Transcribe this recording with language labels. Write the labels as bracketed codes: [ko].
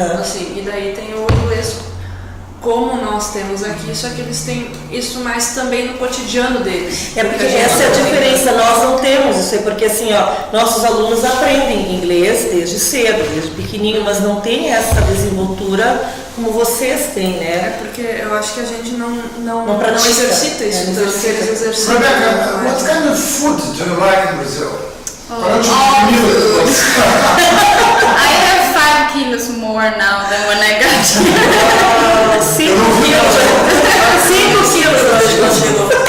[pt] Assim, e daí tem o inglês como nós temos aqui, só que eles têm isso mais também no cotidiano deles. É porque essa é a diferença, nós não temos isso, porque assim, ó, nossos alunos aprendem inglês desde cedo, desde pequenininho, mas não tem essa desenvoltura como vocês têm, né? É porque eu acho que a gente não pratica, exercita isso, então eles exercitam. [en] Rebecca, what kind of food do you like in Brazil? [pt] Qual é o tipo de comida que você [en] I have 5 kilos more now than when I got here. [pt] 5 quilos. 5 quilos hoje quando chegou.